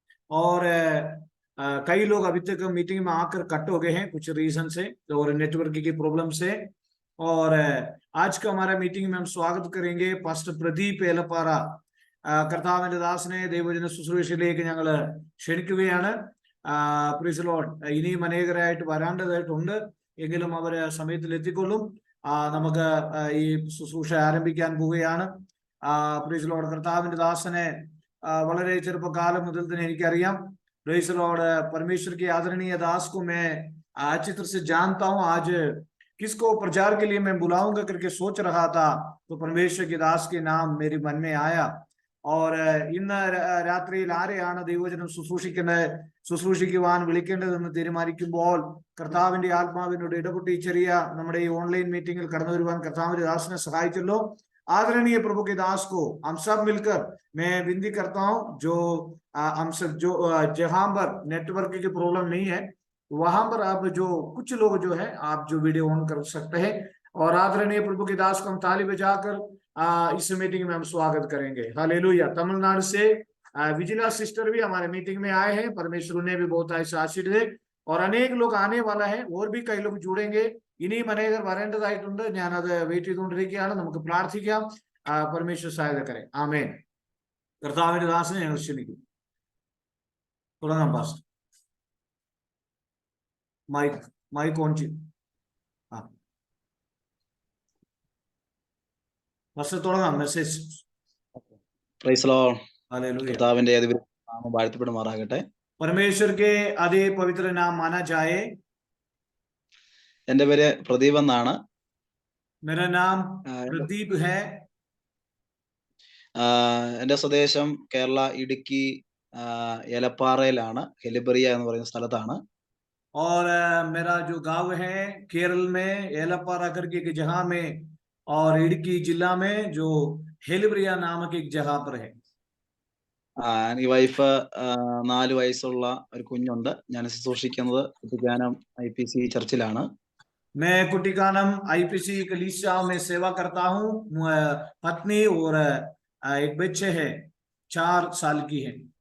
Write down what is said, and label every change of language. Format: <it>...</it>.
<hi>और कई लोग अभी तक मीटिंग में आकर कट हो गए हैं कुछ रीजन से और नेटवर्क की प्रॉब्लम से, और आज का हमारा मीटिंग में हम स्वागत करेंगे पास्टर प्रदीप एलपारा</hi> <ml>കർത്താവിന്റെ ദാസനെ ദൈവജന ശുശ്രൂഷയിലേക്ക് ഞങ്ങൾ ക്ഷണിക്കുകയാണ്.</ml> <en>Praise the Lord.</en> <ml>ഇനിയും അനേകരായിട്ട് വരാണ്ടതായിട്ടുണ്ട്, എങ്കിലും അവര് സമയത്തിൽ എത്തിക്കൊള്ളും. നമുക്ക് ഈ ശുശ്രൂഷ ആരംഭിക്കാൻ പോവുകയാണ്.</ml> <en>Praise the lord.</en> <ml>കർത്താവിന്റെ ദാസനെ വളരെ ചെറുപ്പകാലം മുതൽ തന്നെ എനിക്കറിയാം.</ml> <en>Praise the lord.</en> <hi>परमेश्वर की आदरणीय दास को मैं अच्छी तरह से जानता हूँ. आज किसको प्रचार के लिए मैं बुलाऊंगा करके सोच रहा था, तो परमेश्वर की दास के नाम मेरे मन में आया. और इन</hi> <ml>രാത്രിയിൽ ആരെയാണ് ദൈവവചനം ശുശ്രൂഷിക്കുവാൻ വിളിക്കേണ്ടതെന്ന് തീരുമാനിക്കുമ്പോൾ കർത്താവിന്റെ ആത്മാവിനോട് ഇടപെട്ട് ഈ ചെറിയ നമ്മുടെ ഈ ഓൺലൈൻ മീറ്റിംഗിൽ കടന്നു വരുവാൻ കർത്താവിന്റെ ദാസനെ സഹായിച്ചല്ലോ.</ml> <hi>आदरणीय प्रभु के दास को हम सब मिलकर मैं विनती करता हूं, जो हम सब जो जहां पर नेटवर्क की प्रॉब्लम नहीं है वहां पर आप जो कुछ लोग जो है आप जो वीडियो ऑन कर सकते हैं. और आदरणीय प्रभु के दास को हम ताली बजाकर इस मीटिंग में हम स्वागत करेंगे. हालेलुया. तमिलनाडु से विजिला सिस्टर भी हमारे मीटिंग में आए हैं. परमेश्वर उन्हें भी बहुत ऐसा आशीष दे. और अनेक लोग आने वाला है, और भी कई लोग जुड़ेंगे.</hi> <ml>ഇനിയും അനേകർ വരേണ്ടതായിട്ടുണ്ട്. ഞാനത് വെയിറ്റ് ചെയ്തുകൊണ്ടിരിക്കുകയാണ്. നമുക്ക് പ്രാർത്ഥിക്കാം. പരമേശ്വര സഹായകരെ. ആമേൻ. കർത്താവിന്റെ ദാസനെ ഞങ്ങൾ ക്ഷണിക്കും. തുടങ്ങാം പാസ്റ്റർ. മൈക്ക് ഓൺ ചെയ്യും. പാസ്റ്റർ തുടങ്ങാം. Message.</ml> <en>Praise the lord.</en> <hi>Hallelujah.</hi> <ml>കർത്താവിന്റെ നാമം വാഴ്ത്തപ്പെടുമാറാകട്ടെ.</ml> <hi>परमेश्वर के अति पवित्र नाम माना जाए.</hi> <ml>എന്റെ പേര് പ്രദീപ് എന്നാണ്.</ml> <hi>मेरा नाम प्रदीप है.</hi> <ml>എന്റെ സ്വദേശം കേരള ഇടുക്കി ഏലപ്പാറയിലാണ്, ഹെലിബറിയ എന്ന് പറയുന്ന സ്ഥലത്താണ്.</ml> <hi>और मेरा जो गांव है केरल में एलापारा करके एक जगह में, और इडुक्की जिला में जो हेलिब्रिया नामक एक जगह पर है.</hi> <ml>ഈ വൈഫ് 4 വയസ്സുള്ള ഒരു കുഞ്ഞുണ്ട്. ഞാൻ ശുശ്രൂഷിക്കുന്നത് കുട്ടിക്കാനം IPC ചർച്ചിലാണ്.</ml> <hi>मैं कुटिकानम IPC कलीसिया में सेवा करता हूँ. पत्नी और एक बच्चे है, 4 साल की है.</hi>